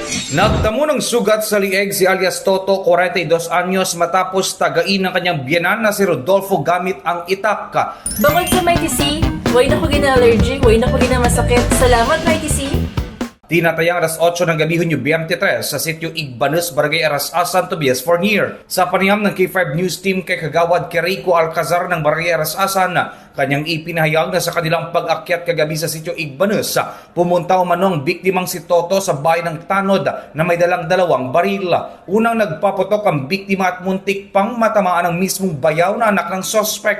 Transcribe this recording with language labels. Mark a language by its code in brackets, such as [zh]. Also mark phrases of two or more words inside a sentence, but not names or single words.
[tl] Nagtamo ng sugat sa lieg si alias Toto, 42 anyos matapos tagain ng kanyang biyenan na si Rodolfo gamit ang itak. [hil] Bangod sa Mighty C, way na ko gina-allergy, way na ko gina-masakit. Salamat Mighty C. [tl] Tinatayang alas 8 ng gabi Hunyo 23 sa sitio Igbanus, Barangay Arasasan, Tobias, Fornier. Sa panayam ng K5 News Team kay Kagawad Kerico Alcazar ng Barangay Arasasan, kanyang ipinahayag na sa kanilang pag-akyat kagabi sa sitio Igbanus, pumunta umano ang biktimang si Toto sa bahay ng Tanod na may dalang 2 baril. Unang nagpaputok ang biktima at muntik pang matamaan ang mismong bayaw na anak ng sospek.